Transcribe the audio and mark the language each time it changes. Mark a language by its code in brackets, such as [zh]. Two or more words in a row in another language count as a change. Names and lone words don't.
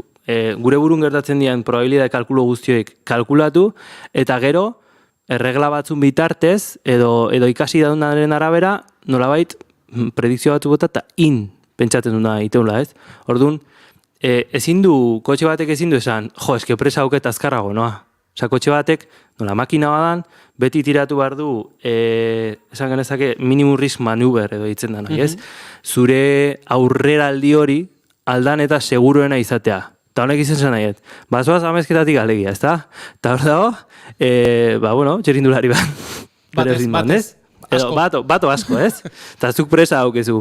[eu] Gure burun gertatzen dian probabilidade kalkulo guztioek kalkulatu, eta gero, erregla batzun bitartez, edo ikasi daunaren arabera, nolabait, predikzio batzu bota, eta pentsatzen duna iteula, ez? Orduan, kotxe batek ezin du esan, eske presa hauket azkarrago, noa? Kotxe batek, nola makina badan, beti tiratu behar du, esan genezake, [en] minimum risk maneuver [eu] edo ditzen da nahi, ez? Zure aurreraldi hori aldan eta seguruena izatea. Eta honek izen zen nahiet. Bazoaz amezketatik alegia, ez da? Eta hor dago, txerindulari bat. Bato asko, ez? Eta zuk presa haukezu.